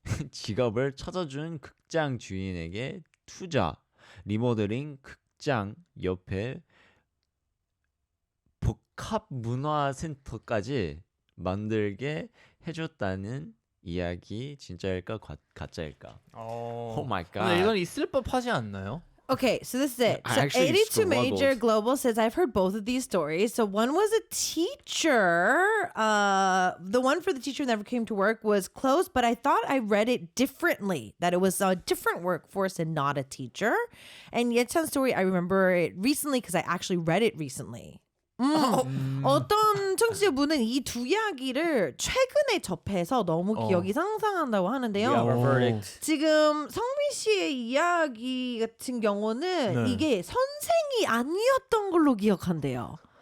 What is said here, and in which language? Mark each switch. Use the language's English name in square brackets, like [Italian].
[Korean] 지갑을 찾아준 극장 주인에게 투자, 리모델링 극장 옆에 복합문화센터까지 만들게 해줬다는 이야기 진짜일까 가짜일까? [English] Oh my god. [Korean] 근데 이건 있을 법하지 않나요? [English] Okay, so this is it. I So actually 82 Major struggled. Global says, I've heard both of these stories. So one was a teacher. The one for the teacher never came to work was closed, but I thought I read it differently, that it was a different workforce and not a teacher. And Yetan's story, I remember it recently because I actually read it recently. [Korean] 어떤 청취자분은 이 두 이야기를 최근에 접해서 너무 기억이 상상한다고 하는데요. [English] We have our verdict. [Korean] 지금 성민 씨의 이야기 같은 경우는 네. 이게 선생이 아니었던 걸로 기억한대요.